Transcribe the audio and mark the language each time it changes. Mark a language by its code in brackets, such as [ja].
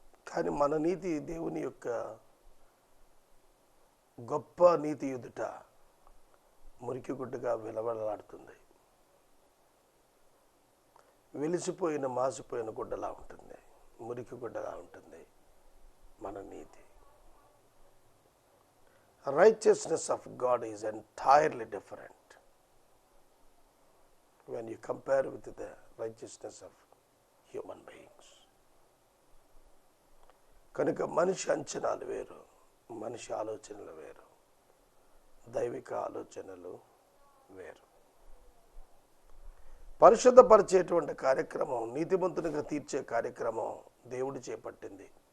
[te] కానీ మన నీతి దేవుని యొక్క గొప్ప నీతి ఎదుట మురికి గుడ్డగా విలవలాడుతుంది. వెలిసిపోయిన మాసిపోయిన గుడ్డలా ఉంటుంది, మురికి గుడ్డలా ఉంటుంది మన నీతి. [en] Righteousness of God is entirely different when you compare with the righteousness of human beings. [te] కనుక మనిషి అంచనాలు వేరు, మనిషి ఆలోచనలు వేరు, దైవిక ఆలోచనలు వేరు. పరిశుద్ధపరిచేటువంటి కార్యక్రమం, నీతిమంతునిగా తీర్చే కార్యక్రమం దేవుడు చేపట్టింది.